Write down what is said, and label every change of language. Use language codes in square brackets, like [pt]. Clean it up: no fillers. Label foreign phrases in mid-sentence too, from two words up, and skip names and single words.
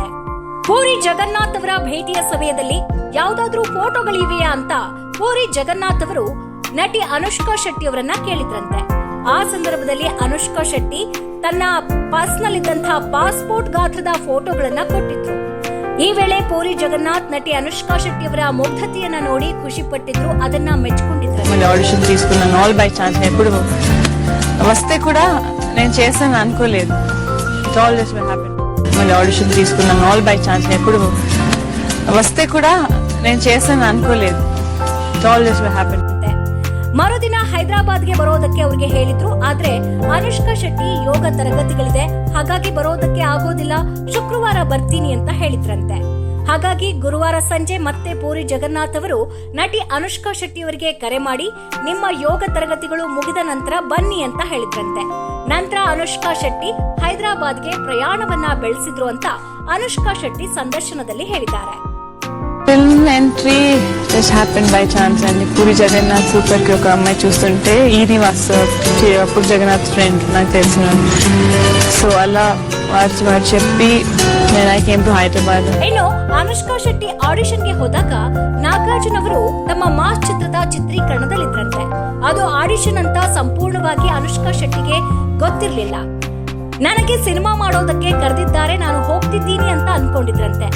[kn] ಪೂರಿ ಜಗನ್ನಾಥ್ ಅವರ ಭೇಟಿಯ ಸಮಯದಲ್ಲಿ ಯಾವುದಾದ್ರೂ ಫೋಟೋಗಳಿವೆಯಾ ಅಂತ ಪೂರಿ ಜಗನ್ನಾಥ್ ಅವರು ನಟಿ ಅನುಷ್ಕಾ ಶೆಟ್ಟಿ ಅವರನ್ನ ಕೇಳಿದ್ರಂತೆ. ಆ ಸಂದರ್ಭದಲ್ಲಿ ಅನುಷ್ಕಾ ಶೆಟ್ಟಿ ತನ್ನ ಪರ್ಸ್ನಲ್ ಇದ್ದಂತಹ ಪಾಸ್ಪೋರ್ಟ್ ಗಾತ್ರದ ಫೋಟೋಗಳನ್ನ ಕೊಟ್ಟಿದ್ರು. ಈ ವೇಳೆ ಪೂರಿ ಜಗನ್ನಾಥ್ నటి అనుష్కా శెట్టి ಅವರ ಮುಗ್ಧತೆಯನ್ನ ನೋಡಿ ಖುಷಿ ಪಟ್ಟಿದ್ರು, ಅದನ್ನ ಮೆಚ್ಚಿಕೊಂಡಿದ್ರು. [te] ఆడిషన్ తీసుకున్నాను [en] all by chance. [te] ఎప్పుడు వస్తే కూడా నేను చేస్తాను అనుకోలేదు. [en] it all just happen. [te] మళ్ళీ ఆడిషన్ తీసుకున్నాను [en] all by chance. [te] ఎప్పుడు వస్తే కూడా నేను చేస్తాను అనుకోలేదు. [en] It all just happen. [kn] ಮರುದಿನ ಹೈದರಾಬಾದ್ಗೆ ಬರೋದಕ್ಕೆ ಅವರಿಗೆ ಹೇಳಿದ್ರು. ಆದ್ರೆ ಅನುಷ್ಕಾ ಶೆಟ್ಟಿ ಯೋಗ ತರಗತಿಗಳಿದೆ, ಹಾಗಾಗಿ ಬರೋದಕ್ಕೆ ಆಗೋದಿಲ್ಲ, ಶುಕ್ರವಾರ ಬರ್ತೀನಿ ಅಂತ ಹೇಳಿದ್ರಂತೆ. ಹಾಗಾಗಿ ಗುರುವಾರ ಸಂಜೆ ಮತ್ತೆ ಪೂರಿ ಜಗನ್ನಾಥ್ ಅವರು ನಟಿ ಅನುಷ್ಕಾ ಶೆಟ್ಟಿ ಅವರಿಗೆ ಕರೆ ಮಾಡಿ ನಿಮ್ಮ ಯೋಗ ತರಗತಿಗಳು ಮುಗಿದ ನಂತರ ಬನ್ನಿ ಅಂತ ಹೇಳಿದ್ರಂತೆ. ನಂತರ ಅನುಷ್ಕಾ ಶೆಟ್ಟಿ ಹೈದರಾಬಾದ್ಗೆ ಪ್ರಯಾಣವನ್ನ ಬೆಳೆಸಿದ್ರು ಅಂತ ಅನುಷ್ಕಾ ಶೆಟ್ಟಿ ಸಂದರ್ಶನದಲ್ಲಿ ಹೇಳಿದ್ದಾರೆ. [en] film entry just happen by chance అండి. [te] పూరి జగన్నాథ్ సూపర్ కి ఒక అమ్మాయి చూస్తుంటే ఈ నివాస్ పూరి జగన్నాథ్ ఫ్రెండ్ నాకు తెలిసిన. సో అలా వారు చెప్పి నేను [en] I came to Hyderabad. [kn] ಇನ್ನು ಅನುಷ್ಕಾ ಶೆಟ್ಟಿ ಆಡಿಷನ್ಗೆ ಹೋದಾಗ ನಾಗಾರ್ಜುನ್ ಅವರು ತಮ್ಮ ಮಾಸ್ ಚಿತ್ರದ ಚಿತ್ರೀಕರಣದಲ್ಲಿದ್ರಂತೆ. ಅದು ಆಡಿಷನ್ ಅಂತ ಸಂಪೂರ್ಣವಾಗಿ ಅನುಷ್ಕಾ ಶೆಟ್ಟಿಗೆ ಗೊತ್ತಿರಲಿಲ್ಲ. ನನಗೆ ಸಿನಿಮಾ ಮಾಡೋದಕ್ಕೆ ಕರೆದಿದ್ದಾರೆ, ನಾನು ಹೋಗ್ತಿದ್ದೀನಿ ಅಂತ ಅನ್ಕೊಂಡಿದ್ರಂತೆ.